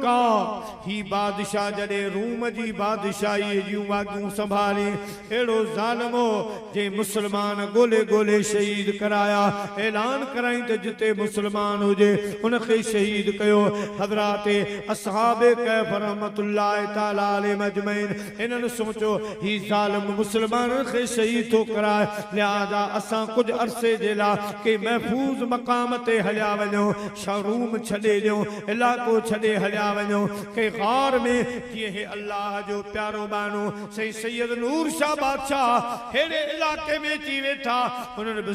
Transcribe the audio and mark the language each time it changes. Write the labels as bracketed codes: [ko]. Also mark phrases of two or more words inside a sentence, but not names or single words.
[sd] आ ही बादशाह जॾहिं रूम जी बादशाही जूं वागियूं संभाली अहिड़ो ज़ालिमो जे मुसलमान ॻोल्हे ॻोल्हे शहीद कराया ऐलान कराई त जिते मुसलमान हुजे उनखे शहीद कयो हज़रात असहाब कहफ [ar] رحمة الله تعالى عليه أجمعين [sd] इन्हनि सोचो ही ज़ालिम मुसलमाननि खे शहीद थो कराए लिहाज़ा असां कुझु अरसे जे लाइ के महफूज़ मक़ाम ते हलिया वञूं शारूम छॾे ॾियूं इलाको छॾे हलिया वञो के गार में जीअं हे अल्लाह जो प्यारो बानो सही सैयद नूर शाह बादशाह अहिड़े इलाके में अची वेठा उन्हनि बि